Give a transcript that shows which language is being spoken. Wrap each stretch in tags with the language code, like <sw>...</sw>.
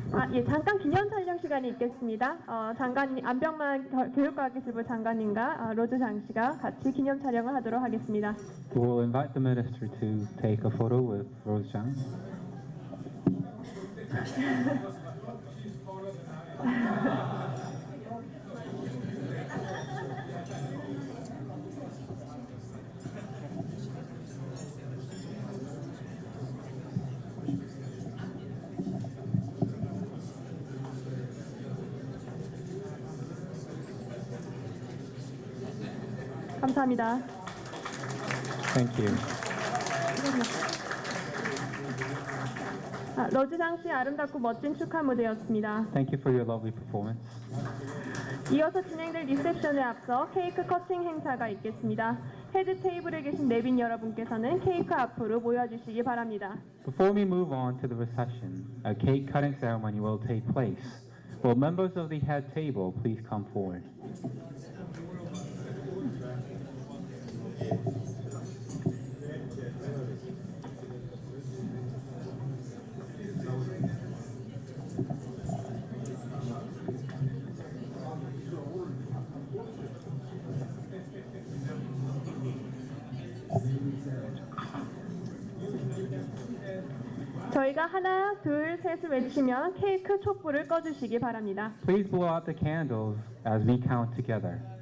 <ko>예, 잠깐 기념 촬영 시간이 있겠습니다. 장관님, 안병만 교육과학기술부 장관님과 로즈 장 씨가 같이 기념 촬영을 하도록 하겠습니다.</ko> <en>We will invite the minister to take a photo with Rose Zhang.</en> <ko>감사합니다.</ko> <en>Thank you.</en> <ko>로즈 장 씨 아름답고 멋진 축하 무대였습니다.</ko> <en>Thank you for your lovely performance.</en> <ko>이어서 진행될 리셉션에 앞서 케이크 커팅 행사가 있겠습니다. 헤드 테이블에 계신 내빈 여러분께서는 케이크 앞으로 모여주시기 바랍니다.</ko> <en>Before we move on to the reception, a cake cutting ceremony will take place. Will members of the head table please come forward?</en> <ko>저희가 하나, 둘, 셋을 외치면 케이크 촛불을 꺼주시기 바랍니다.</ko> <en>Please blow out the candles as we count together.</en>